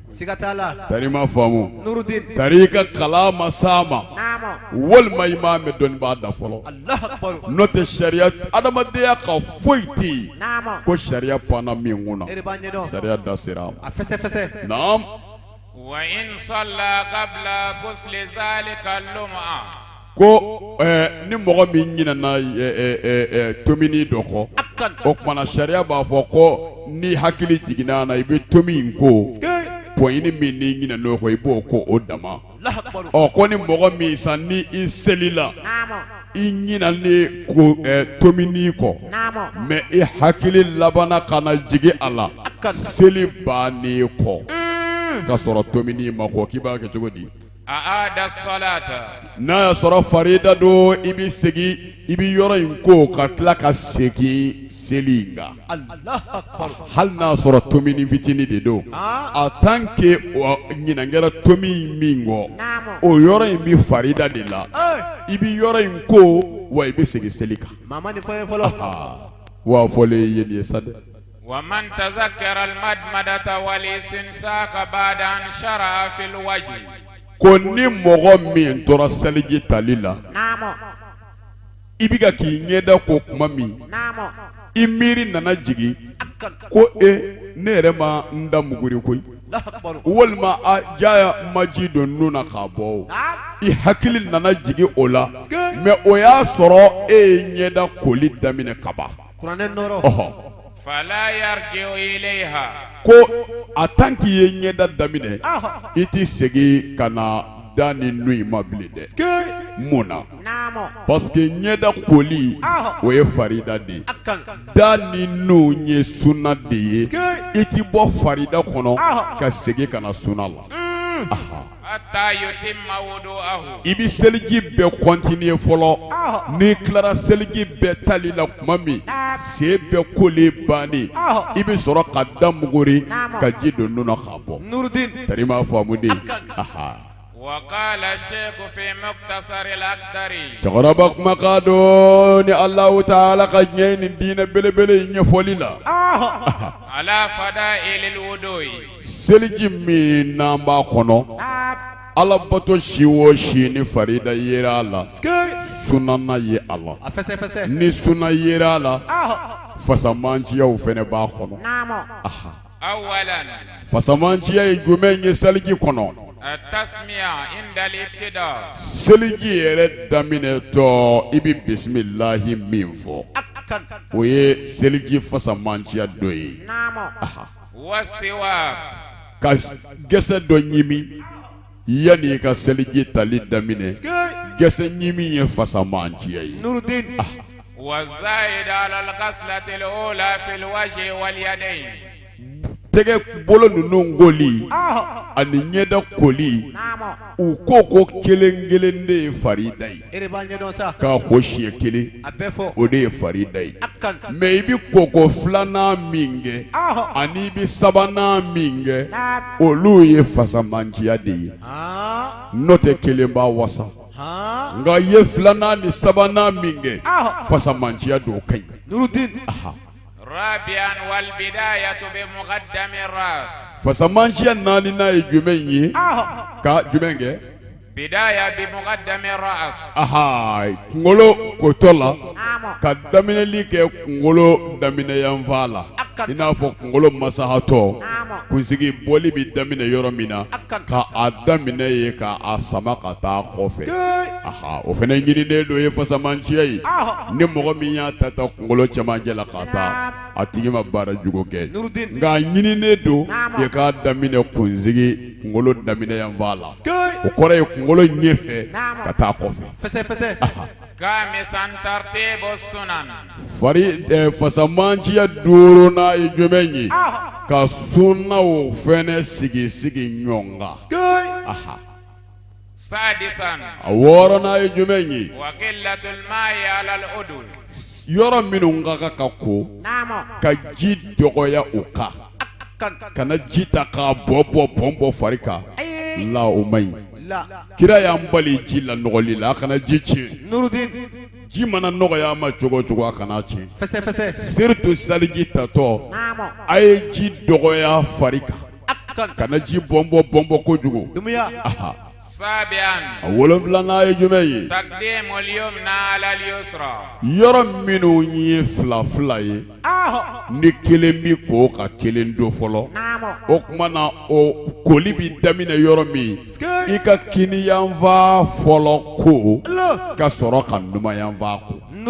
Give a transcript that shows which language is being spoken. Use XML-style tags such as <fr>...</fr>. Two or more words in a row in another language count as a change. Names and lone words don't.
<bm>Sigatala. tari ma faamu Nurudin. tari i ka kalan ma s'a ma Namo. walima i m'a mɛn dɔnnibaa da fɔlɔ Allahabaru. n'o tɛ sariya adamadenya ka foyi tɛ yen Namo. ko sariya panna min kun na Ere b'a ɲɛdɔn. sariya da sera a ma A fɛsɛ. naam</bm> <ar>وإن صلى قبل غسل ذلك اللمعة</ar> <bm>ko ni mɔgɔ min ɲinana tomini dɔ kɔ Akan. o kumana sariya b'a fɔ ko ni hakili jiginna na i bɛ tomi in ko Skay. poini min ni ɲinɛ n'o ko i b'o ko o dama</bm> <ar>الله أكبر.</ar> <bm>ko ni mɔgɔ min sa ni i selila Namo. i ɲinalen ko tomini kɔ mais i hakili labana kana jigi a la seli bannen kɔ ka sɔrɔ tomini ma kɔ k'i b'a kɛ cogo di</bm> <ar>أعاد الصلاة</ar> <bm>n'a y'a sɔrɔ farida don i bi segin i bi yɔrɔ in ko ka tila ka segin seli in kan</bm> <ar>الله أكبر.</ar> <bm>hali n'a sɔrɔ tomini fitini de don</bm> <fr>en tant que</fr> <bm>ɲinan kɛra tomi min kɔ o yɔrɔ in bi farida de la i bi yɔrɔ in ko wa i bi segin seli kan Mama ni fɔye fɔlɔ. wa fɔlen ye nin ye sa dɛ</bm> <ar>ومن تذكر المدمدة والاستنساق بعد أن شرع في الوجه</ar> <bm>ko ni mɔgɔ min tora seliji tali la Namo. i bi ka k'i ɲɛda ko kuma min Namo. i miiri nana jigin ko ne yɛrɛ ma n da muguri koyi</bm> <ar>الله أكبر.</ar> <bm>walima a jaya ma ji don nun na k'a bɔ o i hakili nana jigin o la mais o y'a sɔrɔ e ye ɲɛda koli daminɛ kaban Kuranɛ nɔrɔ.</bm> <ar>فلا يرجع إليها</ar> <bm>ko a</bm> <fr>tant que</fr> <bm>i ye ɲɛda daminɛ i ti segin ka na da ni nun in ma bilen dɛ mun na Namo.</bm> <fr>parce que</fr> <bm>ɲɛda koli o ye farida de ye da ni nun ye sunna de ye i ti bɔ farida kɔnɔ ka segin ka na sunna la</bm> <ar>حتى يتم وضوءه</ar> <bm>i bi seliji bɛɛ continuer fɔlɔ n'i tilara seliji bɛɛ tali la tuma min sen bɛɛ kolen bannen i bi sɔrɔ ka da muguri ka ji don nun na k'a bɔ Nuruddin. tari m'a faamu de</bm> <ar>وقال الشيخ في مقتصر الأقدري</ar> <bm>cɛkɔrɔba kumakan don ni Alahu Taala ka ɲɛ nin diinɛ belebele in ɲɛfɔli la</bm> <ar>على فضائل الوضوء</ar> <bm>seliji min n'an b'a kɔnɔ Ala bato si o si ni farida yera a la sunana ye a la A fɛsɛ fɛsɛ. ni sunna yera a la fasamanciyaw fɛnɛ b'a kɔnɔ Namo.</bm> <ar>أولا</ar> <bm>fasamanciya ye jumɛn ye seliji kɔnɔ</bm> <ar>التسمية عند الابتداء</ar> <bm>seliji yɛrɛ daminɛtɔ i bi bisimilahi min fɔ o ye seliji fasamanciya dɔ ye Namo.</bm> <ar>والسواك</ar> <bm>ka gɛsɛ dɔ ɲimi yanni i ka seliji tali daminɛ gɛsɛ ɲimi ye fasamanciya ye Nuruddin.</bm> <ar>والزائد على الغسلة الأولى في الوجه واليدين</ar> <bm>tɛgɛ bolo ninnu koli ani ɲɛda koli Namo. u ko kelen kelen de ye farida ye E de b'a ɲɛdɔn sa. k'a ko siɲɛ kelen A bɛɛ fɔ. o de ye farida ye Akan. mais i bi koko filanan min kɛ ani i bi sabanan min kɛ olu ye fasamanciya de ye n'o tɛ kelen b'a wasa nka i ye filanan ni sabanan min kɛ fasamanciya don o ka ɲi Nuruddin.</bm> <ar>رابعا والبداية بمقدم الرأس</ar> <bm>fasamanciya naaninan ye jumɛn ye ka jumɛn kɛ</bm> <ar>بداية بمقدم الرأس</ar> <bm>kunkolo kotɔ la Namo. ka daminɛli kɛ kunkolo daminɛyanfan la i n'a fɔ kunkolo masahatɔ kunsigi bɔli bi daminɛ yɔrɔ min na ka a daminɛ ye ka a sama ka taa kɔfɛ o fɛnɛ ɲininen do ye fasamanciya ye ni mɔgɔ min y'a ta kunkolo cɛmancɛ la ka taa a tigi ma baara jugu kɛ nka a ɲininen do i k'a daminɛ kunsigi kunkolo daminɛyanfan la o kɔrɔ ye kunkolo ɲɛfɛ ka taa kɔfɛ Fɛsɛ fɛsɛ.</bm> <ar>خامسا ترتيب السنن</ar> <bm>fari fasamanciya duurunan ye jumɛn ye ka sunnaw fɛnɛ sigi ɲɔgɔn kan سادسا a wɔɔrɔnan ye jumɛn ye</bm> <ar>وقلة الماء على الأذن</ar> <bm>yɔrɔ minnu ka kan ka ko Namo. ka ji dɔgɔya u kan kana ji ta k'a bɔn fari kan la o man ɲi La. kira y'an bali ji la nɔgɔli la a kana ji tiɲɛ Nuruddin. ji mana nɔgɔya ma cogo o cogo a kana tiɲɛ Fɛsɛ fɛsɛ. surtout saliji tatɔ Namo. a ye ji dɔgɔya fari kan Akan. kana ji bɔn kojugu Dumuya.</bm> <ar>سابعا</ar> <bm>a wolonfilanan ye jumɛn ye</bm> <ar>تقديم اليمنى على اليسرى</ar> <bm>yɔrɔ minnu ye fila fila ye ni kelen bi ko ka kelen do fɔlɔ Namo. o tuma na o koli bi daminɛ yɔrɔ min i ka kini yanfan fɔlɔ ko ka sɔrɔ ka numan yanfan ko</bm>